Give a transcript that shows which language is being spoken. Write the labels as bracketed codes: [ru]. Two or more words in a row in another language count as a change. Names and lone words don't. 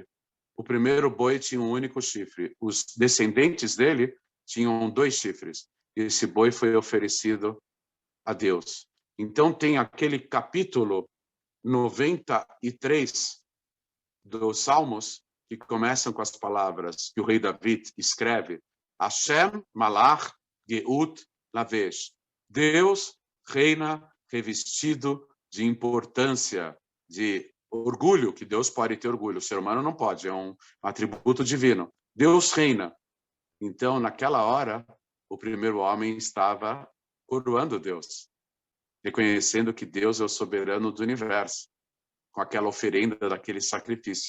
[pt] O primeiro boi tinha um único chifre. Os descendentes dele tinham 2 chifres. E esse boi foi oferecido a Deus. Então tem aquele capítulo 93 dos Salmos que começam com as palavras que o rei David escreve: [he] השם מלך גאות לבש. [pt] Deus reina revestido de importância, de orgulho, que Deus pode ter orgulho. O ser humano não pode, é um atributo divino. Deus reina. Então, naquela hora, o primeiro homem estava coroando Deus, reconhecendo que Deus é o soberano do universo, com aquela oferenda daquele sacrifício.